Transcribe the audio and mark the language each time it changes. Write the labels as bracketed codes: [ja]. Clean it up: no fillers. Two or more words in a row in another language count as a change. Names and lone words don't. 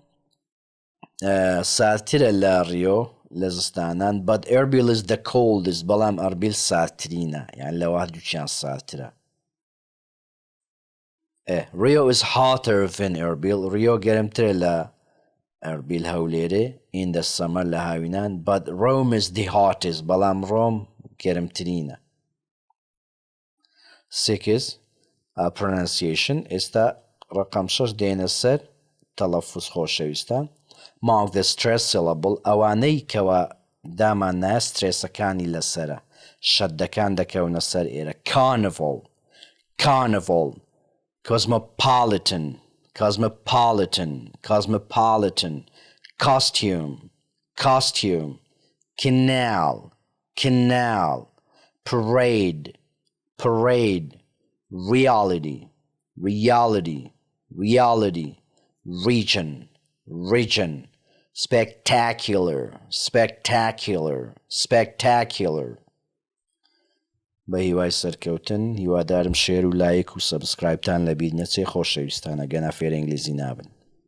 [ckb] سارترە لە ڕیۆ لە زستانان [en] but Erbil is the coldest [ckb] بەڵام Erbil سارترینە یان لەوە دووچیان سارترە [en] Rio is hotter than Erbil [ckb] Rio گەرمترە لە Erbil هەولێرێ [en] in the summer [ckb] لە هاوینان [en] but Rome is the hottest [ckb] بەڵام Rome گەرمترینە 6 pronunciation ئێستا ڕقم 6 دێنە سەر تەلەفوز خۆشەویستان [en] mark the stress syllable [ckb] ئەوانەی کەوە دامان نایە سترێسەکانی لەسەرە شەدەکان دەکەونە سەر ئێرە [en] carnival cosmopolitan costume canal parade reality region spectacular [ckb] بە هیوای سەرکەوتن هیوادارم شێر و لایک و سەبسکرایبتان لەبیر نەچێ خۆشەویستانە گەنە فێر ئینگلیزی نابن